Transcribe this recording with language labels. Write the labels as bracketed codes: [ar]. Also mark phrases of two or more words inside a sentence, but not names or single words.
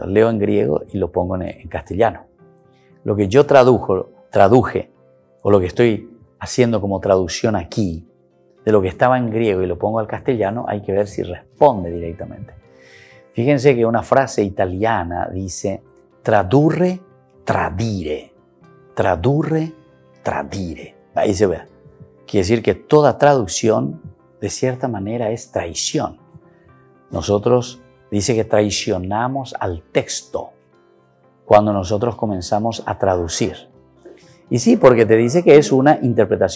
[es] Leo en griego y lo pongo en castellano. Lo que yo traduje, o lo que estoy haciendo como traducción aquí, de lo que estaba en griego y lo pongo al castellano, hay que ver si responde directamente. Fíjense que una frase italiana dice [it] tradurre, tradire. Tradurre, tradire. [es] Ahí se ve. Quiere decir que toda traducción, de cierta manera, es traición. Nosotros dice que traicionamos al texto cuando nosotros comenzamos a traducir. Y sí, porque te dice que es una interpretación.